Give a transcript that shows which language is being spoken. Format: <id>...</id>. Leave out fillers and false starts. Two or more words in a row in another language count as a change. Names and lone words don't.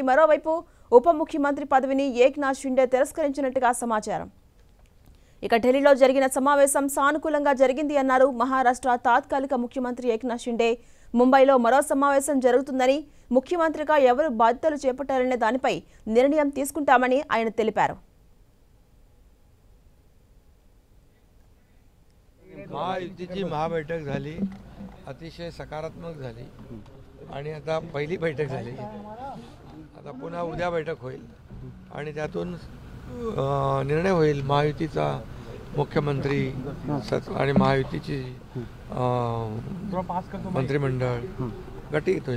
<te>మరోవైపు ఉప ముఖ్యమంత్రి పదవిని ఏక్నాథ్ షిండే తిరస్కరించినట్టుగా సమాచారం. ఇక ఢిల్లీలో జరిగిన సమావేశం సానుకూలంగా జరిగింది అన్నారు మహారాష్ట్ర తాత్కాలిక ముఖ్యమంత్రి ఏక్నాథ్ షిండే. ముంబైలో మరో సమావేశం జరుగుతుందని, ముఖ్యమంత్రిగా ఎవరు బాధ్యతలు చేపట్టారనే దానిపై నిర్ణయం తీసుకుంటామని ఆయన తెలిపారు.</te> <mr>महायुतीची महाबैठक झाली, अतिशय सकारात्मक झाली आणि आता पहिली बैठक झाली. आता पुन्हा उद्या बैठक होईल आणि त्यातून निर्णय होईल महायुतीचा मुख्यमंत्री आणि महायुतीची मंत्रिमंडळ गटित होईल.</mr>